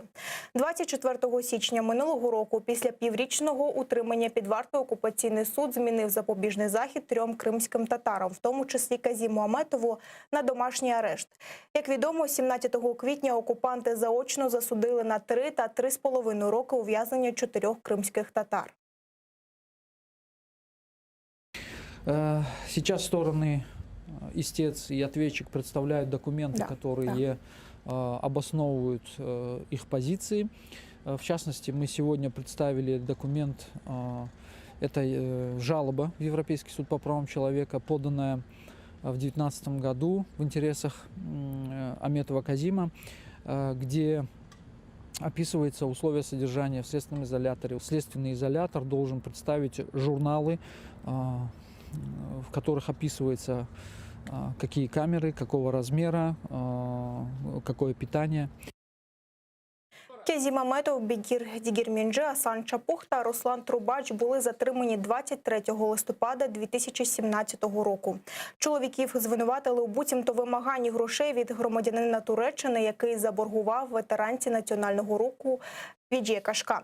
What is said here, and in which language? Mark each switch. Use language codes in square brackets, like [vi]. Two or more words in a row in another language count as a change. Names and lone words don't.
[uk] 24 січня минулого року, після піврічного утримання під вартою, окупаційний суд змінив запобіжний захід 3 кримським татарам, в тому числі Казіму Аметову, на домашній арешт. Як відомо, 17 квітня окупанти заочно засудили на 3 та 3,5 роки ув'язнення 4 кримських татар. [ru] Сейчас стороны, истец и ответчик представляют документы, которые обосновывают их позиции. В частности, мы сегодня представили документ, это жалоба в Европейский суд по правам человека, поданная в 2019 году в интересах Аметова Казима, где описывается условия содержания в следственном изоляторе. Следственный изолятор должен представить журналы, в которых описывается, какие камеры, какого размера, какое питание. [uk] Казім Аметов, Бекір Дігірмінджи, Асан Чапух та Руслан Трубач були затримані 23 листопада 2017 року. Чоловіків звинуватили у буцімто вимаганні грошей від громадянина Туреччини, який заборгував ветеранці національного руху Віджія Кашка.